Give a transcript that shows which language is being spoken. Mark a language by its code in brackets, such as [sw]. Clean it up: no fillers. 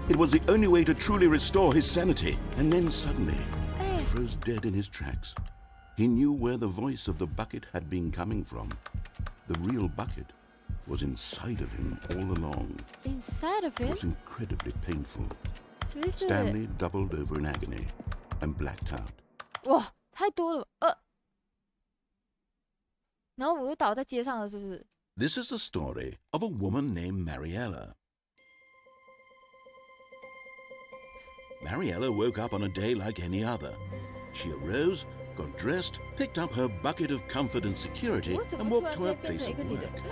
[en] It was the only way to truly restore his sanity. And then suddenly, he froze dead in his tracks. He knew where the voice of the bucket had been coming from. The real bucket was inside of him all along. Inside of him? It was incredibly painful. Stanley doubled over in agony and blacked out. [zh] 哇，太多了，然后我又倒在街上了，是不是？ [en] This is the story of a woman named Mariella. Mariella woke up on a day like any other. She arose, got dressed, picked up her bucket of comfort and security, and walked to her place of work.